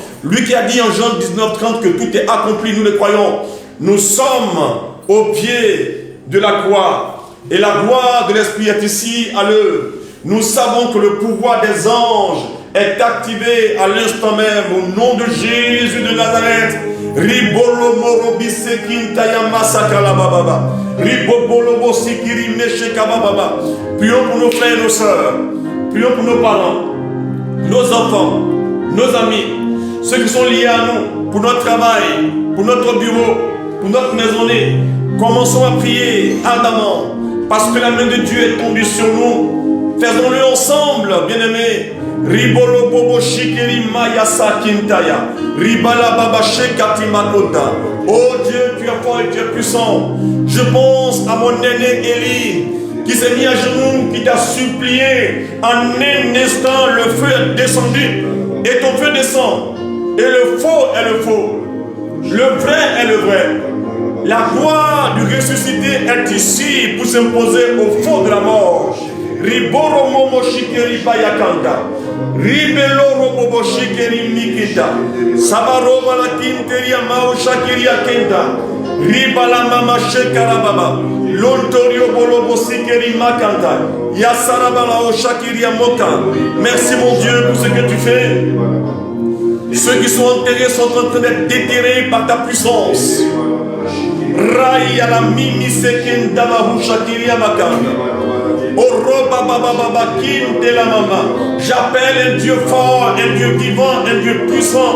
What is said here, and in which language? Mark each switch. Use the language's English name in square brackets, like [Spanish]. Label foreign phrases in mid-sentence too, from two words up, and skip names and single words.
[French] Lui qui a dit en Jean 19,30 que tout est accompli, nous le croyons. Nous sommes au pied de la croix. Et la gloire de l'Esprit est ici à l'œuvre. Nous savons que le pouvoir des anges est activé à l'instant même au nom de Jésus de Nazareth. Ribolo morobi sekintaya masakala bababa. Ribobolo sikiri mesheka bababa. Prions pour nos frères et nos sœurs. Prions pour nos parents, nos enfants, nos amis, ceux qui sont liés à nous, pour notre travail, pour notre bureau, pour notre maisonnée. Commençons à prier ardemment, parce que la main de Dieu est tombée sur nous. Faisons-le ensemble, bien-aimés. Ribolo bobo shikeri mayasa kintaya. Ribala baba shekati makota. Oh Dieu, tu es fort et tu es puissant. Je pense à mon aîné Élie, qui s'est mis à genoux, qui t'a supplié. En un instant, le feu est descendu. Et ton feu descend. Et le faux est le faux. Le vrai est le vrai. La gloire du ressuscité est ici pour s'imposer au fond de la mort. Riboro momo shikeri bayakanda. Ribelo robo shikeri mikita. Sabaro malakinteria mao shakiria kenda. Ribala mama shekara baba. Lontorio bolobo sikeri makanda. Yasarabala o shakiria moka. Merci mon Dieu pour ce que tu fais. Ceux qui sont enterrés sont en train d'être déterrés par ta puissance. Rai ala mimi sekenda mahu shakiria makanda. J'appelle un Dieu fort, un Dieu vivant, un Dieu puissant.